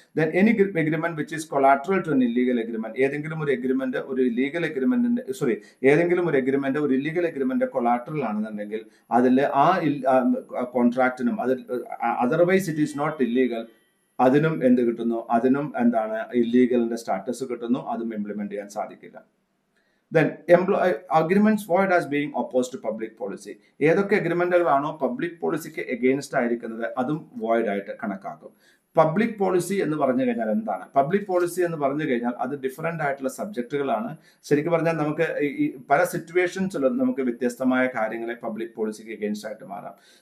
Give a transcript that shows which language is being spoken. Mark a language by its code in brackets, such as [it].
[en] then any agreement which is collateral to an illegal agreement, [ml] ഏതെങ്കിലും ഒരു agreement ഒരു illegal എഗ്രിമെന്റിന്റെ ഏതെങ്കിലും ഒരു എഗ്രിമെന്റ് ഒരു ഇല്ലീഗൽ എഗ്രിമെന്റ് കൊളാട്രൽ ആണെന്നുണ്ടെങ്കിൽ അതിൽ ആ കോൺട്രാക്റ്റിനും അത് [en] otherwise it is not illegal, [ml] അതിനും എന്ത് കിട്ടുന്നു, അതിനും എന്താണ് ഇല്ലീഗലിന്റെ സ്റ്റാറ്റസ് കിട്ടുന്നു, അതും ഇംപ്ലിമെന്റ് ചെയ്യാൻ സാധിക്കില്ല. [en] Then agreements void as being opposed to public policy. [ml] ഏതൊക്കെ അഗ്രിമെന്റുകളാണോ പബ്ലിക് പോളിസിക്ക് എഗെയിൻസ്റ്റ് ആയിരിക്കുന്നത് അതും വോയിഡ് ആയിട്ട് കണക്കാക്കും. പബ്ലിക് പോളിസി എന്ന് പറഞ്ഞു കഴിഞ്ഞാൽ എന്താണ്? പബ്ലിക് പോളിസി എന്ന് പറഞ്ഞു കഴിഞ്ഞാൽ അത് ഡിഫറെന്റ് ആയിട്ടുള്ള സബ്ജക്റ്റുകളാണ്. ശരിക്കും പറഞ്ഞാൽ നമുക്ക് ഈ പല സിറ്റുവേഷൻസിലും നമുക്ക് വ്യത്യസ്തമായ കാര്യങ്ങളെ പബ്ലിക് പോളിസിക്ക് എഗെയിൻസ്റ്റ് ആയിട്ട് മാറാം.